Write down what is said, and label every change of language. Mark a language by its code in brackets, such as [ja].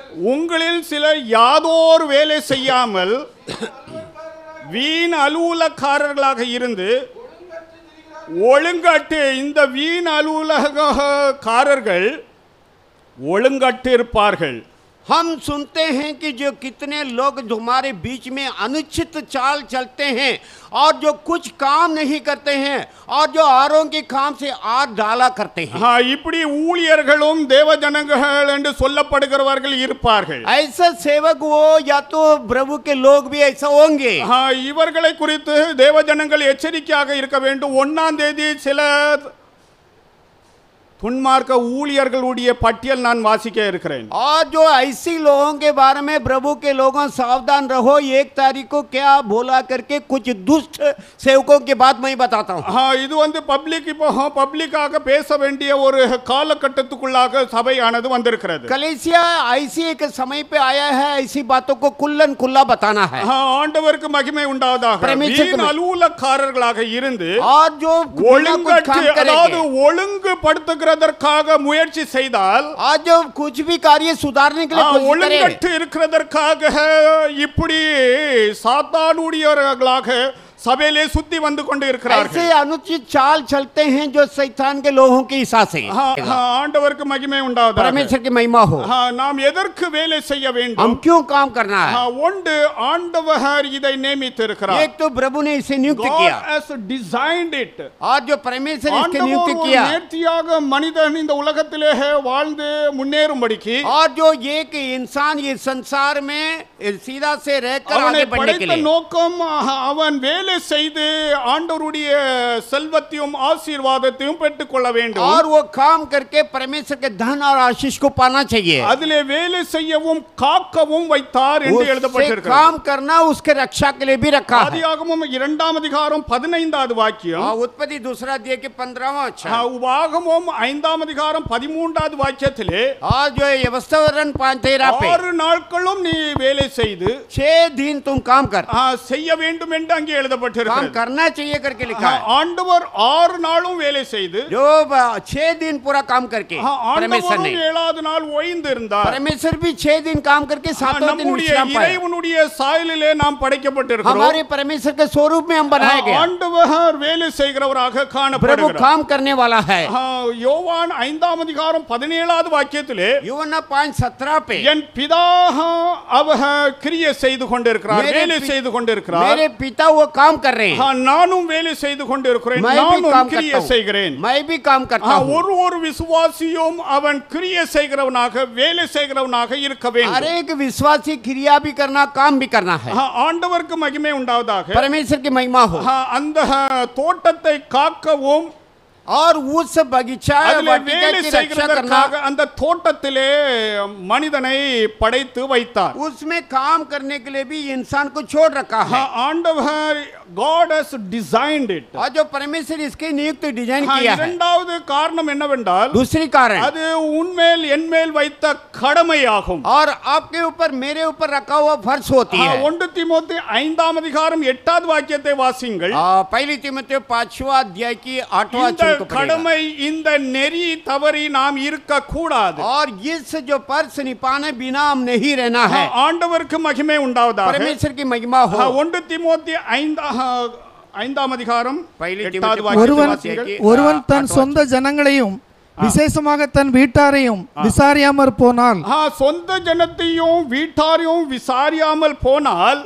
[ta] உங்களில் சிலர் யாதோர் வேலை செய்யாமல் வீண் அலுவலக்காரர்களாக இருந்து ஒழுங்கட்டு இந்த வீண் அலுவலகாரர்கள் ஒழுங்கட்டு இருப்பார்கள் [hi] हम सुनते हैं कि जो कितने लोग जो हमारे बीच में अनुचित चाल चलते हैं और जो कुछ काम नहीं करते हैं और जो औरों के काम से आग डाला करते हैं [ta] இப்படி ஊழியர்களும் தேவ ஜனங்கள் என்று சொல்லப்படுகிறவர்கள் இருப்பார்கள் [hi] ऐसा सेवक वो या तो प्रभु के लोग भी ऐसा होंगे [ta] இவர்களை குறித்து தேவ ஜனங்கள் எச்சரிக்கையாக இருக்க வேண்டும் 1ஆம் தேதி சில துன்மார்க்க ஊழியர்களுடைய பட்டியல் நான் வாசிக்க இருக்கிறேன் [hi] और जो ऐसी लोगों के बारे में प्रभु के लोगों सावधान रहो 1 तारीख को क्या बोला करके कुछ दुष्ट सेवकों की बात मैं बताता हूं [ta] இது வந்து பப்ளிக்காக பேச வேண்டிய ஒரு காலகட்டத்துக்குள்ளாக சபையானது வந்திருக்கிறது [hi] कलीसिया ऐसी एक समय पे आया है ऐसी बातों को कुल्लन कुल्ला बताना है [ta] ஆண்டவருக்கு மகிமை உண்டாவதாக வீண் அலுவலக்காரர்களாக இருந்து [hi] और जो [ta] ஒழுங்கற்று அதாவது ஒழுங்குபடுத்துகிற முயற்சி செய்தால் [hi] आज जो कुछ भी कार्य सुधारने के लिए कोशिश करें [ta] இருக்கிறதற்காக இப்படி சாத்தானுடையவர்களாக சபையிலே சுத்தி வந்து கொண்டு இருக்கிறார்கள். [hi] ऐसे अनुचित चाल चलते हैं जो शैतान के लोगों के हिसाब से. [ta] ஆண்டவருக்கு மகிமை உண்டாவதாக. [hi] परमेश्वर की महिमा हो. [ta] நாம் எதற்கு வேலை செய்ய வேண்டும்? [hi] हम क्यों काम करना है? [ta] ஒன்று ஆண்டவர் இதை நியமித்திருக்கிறார். [hi] एक तो प्रभु ने इसे नियुक्त किया. [en] God has designed it. [hi] और जो परमेश्वर इसके नियुक्त किया. [ta] நேர்த்தியாக மனிதன் இந்த உலகத்திலே வாழ்ந்து முன்னேறும்படிக்கு. [hi] और जो एक इंसान ये संसार में सीधा से रहकर आगे बढ़ने के लिए. [ta] நோக்கம் அவன் வேலை செய்து ஆண்டவருடைய செல்வத்தையும் ஆசீர்வாதத்தையும் பெற்றுக்கொள்ள வேண்டும். [hi] और वो काम करके परमेश्वर के धन और आशीष को पाना चाहिए. [ta] அதிலே வேலை செய்யவும் காக்கவும் வைத்தார் என்று எழுதப்பட்டிருக்கிறது. [hi] काम करना उसके रक्षा के लिए भी रखा है. [ta] ஆதியாகமம் 2ஆம் அதிகாரம் 15வது வாக்கியம். [hi] उत्पत्ति 2 अध्याय के 15वां वचन. [ta] உபாகமம் 5ஆம் அதிகாரம் 13வது வாக்கியத்திலே [hi] और जो व्यवस्थावरण 13 पे [ta] 6 நாட்களும் நீ வேலை செய்து [hi] 6 दिन तुम काम कर. [ta] செய்ய வேண்டும் என்று அங்கே எழுதப்பட்டிருக்கிறது. [hi] काम करना चाहिए करके लिखा है. [ta] ஆண்டவர் 6 நாளும் வேலை செய்து [hi] जो 6 दिन पूरा काम करके परमेश्वर ने [ta] 7வது நாள் ஓய்ந்து இருந்தார். [hi] परमेश्वर भी 6 दिन काम करके 7वां दिन विश्राम पाया. [ta] இறைவனுடைய சாயலிலே நாம் படைக்கப்பட்டிருக்கிறோம். [hi] हमारे परमेश्वर के स्वरूप में हम बनाए गए. [ta] ஆண்டவர் வேலை செய்கிறவராக காணப்படுகிறார். [hi] प्रभु काम करने वाला है. [ta] யோவான் 5ஆம் அதிகாரம் 17வது வாக்கியத்திலே [hi] யோவான் 5:17 पे [ta] என் பிதா அவர் கிரியை செய்து கொண்டிருக்கிறார், வேலை செய்து கொண்டிருக்கிறார். [hi] मेरे पिता वो काम कर रहे हैं. [ta] நானும் வேலை செய்து கொண்டிருக்கிறேன், நானும் கிரியை செய்கிறேன். [hi] मैं भी काम करता हूं. [ta] ஒரு விசுவாசியும் அவன் கிரியை செய்கிறவனாக வேலை செய்கிறவனாக இருக்க வேண்டும். [hi] हर एक विश्वासी क्रिया भी करना काम भी करना है. [ta] ஆண்டவருக்கு மகிமை உண்டாவதாக. [hi] परमेश्वर की महिमा हो. [ta] அந்த தோட்டத்தை காக்கவும் [hi] और उस बगीचा वाटिका की रक्षा करना. [ta] அந்த தோட்டத்திலே மனிதனை படைத்து வைத்தார். [hi] उसमें काम करने के लिए भी इंसान को छोड़ रखा है. [en] ஆண்டவர் God has designed it. [hi] और जो परमेश्वर इसके नियुक्त डिजाइन किया है. [ta] இரண்டாவது காரணம் என்னவென்றால் [hi] दूसरी कारण [ta] அது உன்மேல் என்மேல் வைத்த கடமையாகும். [hi] और आपके ऊपर मेरे ऊपर रखा हुआ फर्ज होती है. [ta] 1 தீமோத்தேயு 5ஆம் அதிகாரம் 8வது வாக்கியத்தை வாசியுங்கள். [hi] पहली तीमुथियुस 5वां अध्याय की 8वां वचन को [ta] கடமை இந்த நெறி தவறி நாம் இருக்க கூடாது. [hi] और इस जो फर्ज निभाने बिना हम नहीं रहना है. [ta] ஆண்டவருக்கு மகிமை உண்டாவதாக. [hi] परमेश्वर की महिमा हो. [ta] 1 தீமோத்தேயு 5ஆம் அதிகாரம் 8வது வாக்கியத்தை ஒருவன் தன் சொந்த ஜனங்களையும் விசேஷமாக தன் வீட்டாரையும் விசாரியாமல் போனால், சொந்த ஜனத்தையும் வீட்டாரையும் விசாரியாமல் போனால்